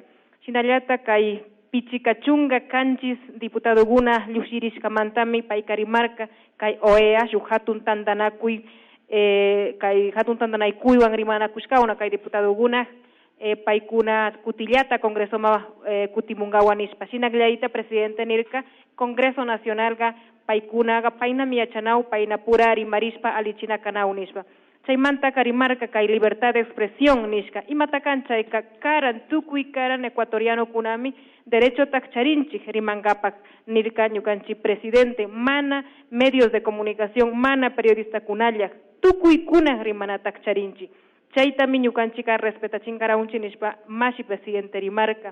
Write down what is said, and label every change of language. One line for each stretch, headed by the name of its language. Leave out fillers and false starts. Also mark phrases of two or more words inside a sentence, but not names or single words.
Quechua: Shinallata kay pichikachunga kanchis diputadoguna lluksirishkamantami payka rimarka kay OEA shuk hatun tantanakuy kay hatun tantanaykuywan rimanakushkawna kay diputadoguna paykuna kutillata congresoma kutimungawan nispa. Shinallayta presidente nirka Congreso Nacionalga paykunaga paynami yachanaw payna pura rimarispa alichinakanau nispa. Chaymanta rimarka kay
Spanish: libertad de expresión
Quechua: nishka. Imatakan chayka karan tukuy karan ecuatoriano kunami derecho takcharinchik rimangapak nirka ñukanchi presidente mana
Spanish: medios de comunicación
Quechua: mana periodista kunalla tukuy kuna rimana takcharinchik. Chaytami ñukanchika respetachinkarawunchik nishpa mashi presidente rimarka.